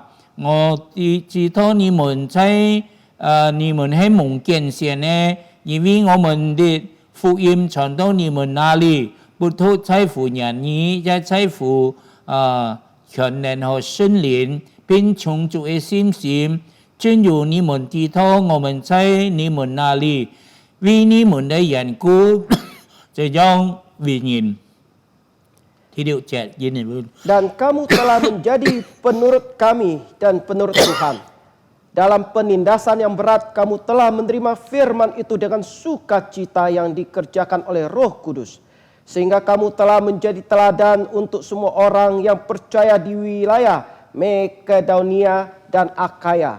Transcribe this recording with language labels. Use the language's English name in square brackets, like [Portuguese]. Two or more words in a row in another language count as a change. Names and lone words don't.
[Chinese] 我知道你們在你們係蒙揀選的，因為我們的福音傳到你們那裡，不獨在乎人意，也在乎權能和聖靈。並充足的信心，正如你們知道我們在你們那裡為你們的緣故，這樣為人。第6節， [Indonesian] Dan kamu telah menjadi penurut kami dan penurut Tuhan. Dalam penindasan yang berat, kamu telah menerima firman itu dengan sukacita yang dikerjakan oleh Roh Kudus. Sehingga kamu telah menjadi teladan untuk semua orang yang percaya di wilayah Makedonia dan Akaya.